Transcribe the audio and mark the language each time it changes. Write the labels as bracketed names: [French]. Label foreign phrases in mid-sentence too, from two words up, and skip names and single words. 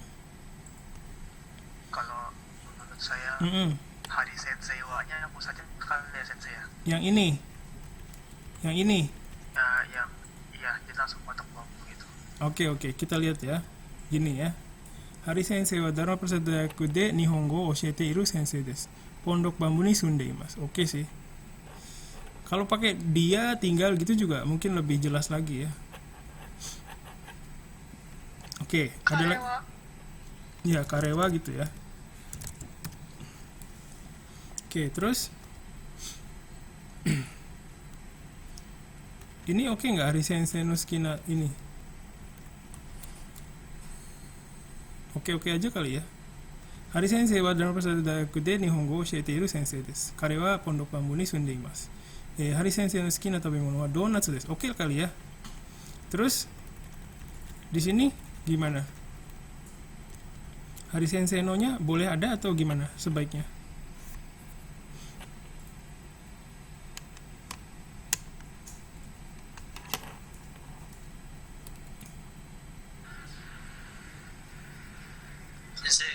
[Indonesian] Kalau menurut saya Mm-mm. [Japanese] ハリ先生は- [Indonesian] nya hapus saja kali ya sensei ya. Yang ini, yang ini. Yang iya jadi langsung potong bambu gitu. Oke, kita lihat ya. Gini ya. [Japanese] ハリ先生はダルマ・プラサダ大学で日本語を教えている先生です. Pondok bambu ni sundeimasu. [Indonesian] Oke sih. Kalau pakai dia tinggal gitu juga mungkin lebih jelas lagi ya. Oke, ada lagi. [Japanese] 彼は [Indonesian] Ya, karewa gitu ya. Oke, terus ini oke nggak [Japanese] ハリ先生の好きな [Indonesian] ini? Oke aja kali ya. [Japanese] ハリ先生はダルマ・プラサダ大学で日本語を教えている先生です. Kare wa pondok bambu ni sundeimasu. ハリ先生の好きな食べ物はドーナツです. [Indonesian] Oke kali ya. Terus di sini gimana? [Japanese] ハリ先生の- [Indonesian] nya boleh ada atau gimana sebaiknya? Sensei,